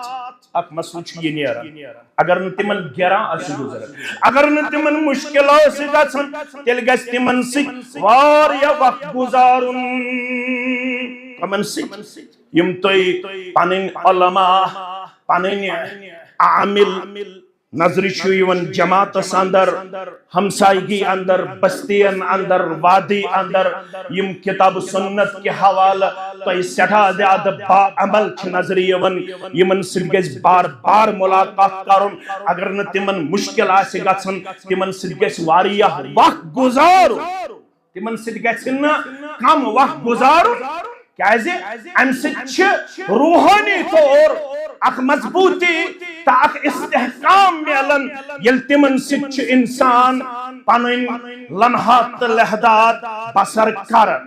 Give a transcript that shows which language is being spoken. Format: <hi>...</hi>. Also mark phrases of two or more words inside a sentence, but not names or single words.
<ks>اک مسئلہ چھ یہ نیران اگر نہ تمن گران آسہِ گزران اگر نہ تمن مشکل آسہِ گژھان تیٚلہِ گژھِ تمن سۭتۍ واریاہ وقت گزارن. کمن سۭتۍ یم تُہۍ پنٕنۍ علماء پنٕنۍ عامل نظر چھُ یِوان جماعتس اندر ہمسائیگی اندر بستین اندر وادی اندر یم کتاب سنت کے حوالہ تُہۍ سٮ۪ٹھاہ زیادٕ با عمل چھ نظر یِوان یمن سۭتۍ گژھِ بار بار ملاقات کرن. اگر نہ تمن مشکل آسہِ گژھان تمن سۭتۍ گژھِ واریاہ وقت گزارن تمن سۭتۍ گژھِ نہٕ کم وقت گزارن کیازِ امہ سۭتۍ چھ روحانی طور اخ مضبوطی تا اخ استحکام میلن یل تمن سۭتۍ چھ انسان پنن لمحات تہٕ لحظات بسر کرن.</ks>